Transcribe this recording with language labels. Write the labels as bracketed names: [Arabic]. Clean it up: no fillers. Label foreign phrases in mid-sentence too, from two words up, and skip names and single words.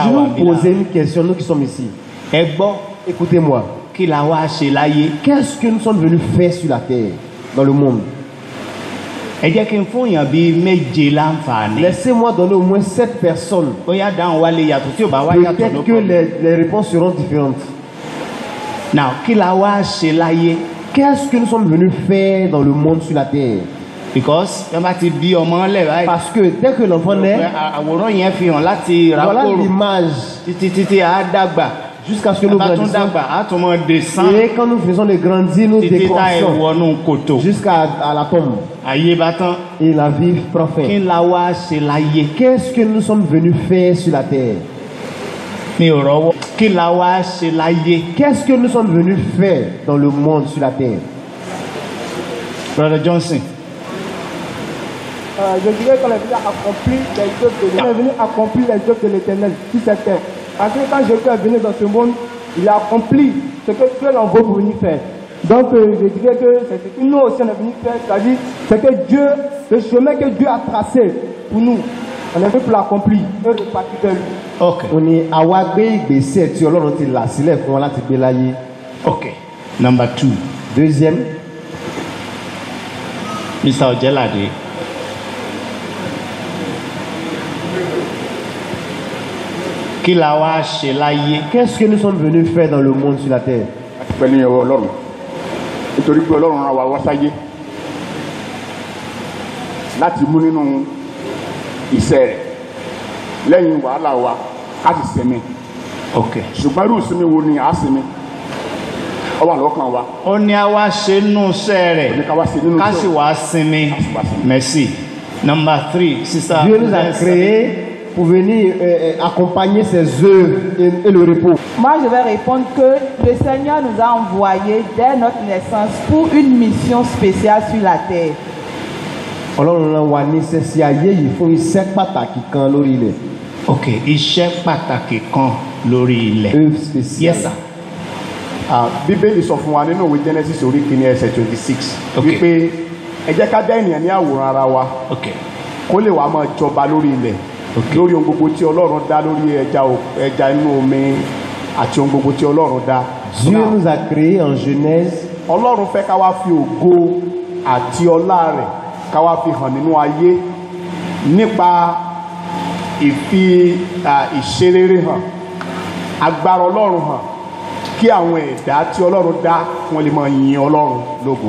[French] Je [Yoruba] wà [French] vais [Yoruba] bí [French] vous poser [Yoruba] la. [French] une question, nous qui sommes ici. [Yoruba] Ẹ gbọ́ [French] Écoutez-moi. [Yoruba] kí la wá ṣe láyé. [French] Qu'est-ce que nous sommes venus faire sur la terre, dans le monde? [Yoruba] Ẹ jẹ́ kí n fún èèyàn bíi méje láǹfààní. [French] Laissez-moi donner au moins 7 personnes. [Yoruba] Bóyá dáhùn wá lè yàtọ̀ tí ò bá wá yàtọ̀ [French] Peut-être [Yoruba] ló [French] que [Yoruba] kọ́. [French] les réponses seront différentes. [Yoruba] Now kí la wá ṣe láyé. [French] Qu'est-ce que nous sommes venus faire dans le monde sur la terre? [Yoruba] Because wọ́n bá ti bí ọmọ lẹ̀ báyìí. [French] Parce que dès que l'enfant naît, [Yoruba] Àwòrán yẹn fi hàn láti [French] voilà [Yoruba] ràkòrò [French] l'image [Yoruba] títí à dàgbà. [French] jusqu'à ce que nous [Yoruba] Bá tún [French] grandissons. [Yoruba] dàgbà á tún mọ descend [French] Et quand nous faisons les grandir, nous [Yoruba] títí tá ẹ [French] décroissons [Yoruba] wọnú kòtò. [French] jusqu'à la tombe. [Yoruba] Ayé bá tán. [French] Et la vie prend [Yoruba] Kí [French] fin. [Yoruba] la wá ṣe láyé. [French] Qu'est-ce que nous sommes venus faire sur la terre? [Yoruba] Mi ò rọ́wọ́. Kí la wá ṣe láyé. [French] Qu'est-ce que nous sommes venus faire dans le monde sur la terre? [English] Brother Johnson. [French] Je dirais qu'on est venu accomplir les œuvres de l'Éternel. On est venu accomplir les œuvres de l'Éternel sur cette terre. Parce que quand Jésus est venu dans ce monde, il a accompli ce que Dieu l'envoie pour venir faire. Donc je dirais que c'est ce que nous aussi on est venu faire, c'est-à-dire c'est que Dieu, le chemin que Dieu a tracé pour nous, on est venu pour l'accomplir et repartir de lui. [English] Ok. [Yoruba] On ní àwa gbé ìgbésẹ̀ tí Ọlọ́run ti là sílẹ̀ fún wa láti gbé láyé. [English] Ok. Number 2. [French] Deuxième, [Yoruba] Mr. Ojelade. Kí la wá ṣe láyé. [French] qu'est-ce que nous sommes venus faire dans le monde sur la terre? [Yoruba] pẹ̀lú ìyẹ̀wò ọlọ́run nítorí pé ọlọ́run rán wa wá sáyé láti mú nínú iṣẹ́ rẹ̀ lẹ́yìn wàhálà wa ká sì sinmi Ok. ṣùgbọ́n irú ìsinmi wo ni à á sinmi ó wà lọ́kàn wa Ó ní a wá ṣe nínú iṣẹ́ ní rẹ̀. ká wá sí nínú Ká sì iṣẹ́ wá sinmi. wá sinmi. [French] Merci. [English] Number 3. Sister. [French] Dieu nous a créés pour venir accompagner ses œuvres et le repos. Moi, je vais répondre que le Seigneur nous a envoyés dès notre naissance pour une mission spéciale sur la terre. [Yoruba] Ọlọ́run rán wa ní iṣẹ́ sí ayé yìí fún iṣẹ́ pàtàkì kan lórí ilẹ̀. ok, iṣẹ́ pàtàkì kan lórí ilẹ̀. [French] œuvre spéciale. [English] Yes, sir. [Yoruba] Bíbélì sọ fún wa nínú ìwé Genesis orí kìíní ẹsẹ̀ 26 [English] Okay. [Yoruba] wípé ẹ jẹ́ ká dá ènìyàn ní àwòrán ara wa [English] Ok, [Yoruba] kó lè wá máa jọba lórí ilẹ̀ [English] Okay. [Yoruba] lórí ohun gbogbo tí Ọlọ́run dá, lórí ẹja inú omi àti ohun gbogbo tí Ọlọ́run dá. [French] Dieu nous a créés en Genèse. [Yoruba] Ọlọ́run fẹ́ ká wá fi ògo àti ọlá rẹ̀ ká wá fi hàn nínú ayé nípa ìfi ìṣerere hàn, agbára Ọlọ́run hàn, kí àwọn ẹ̀dá tí Ọlọ́run dá wọ́n lè máa yin Ọlọ́run lógo.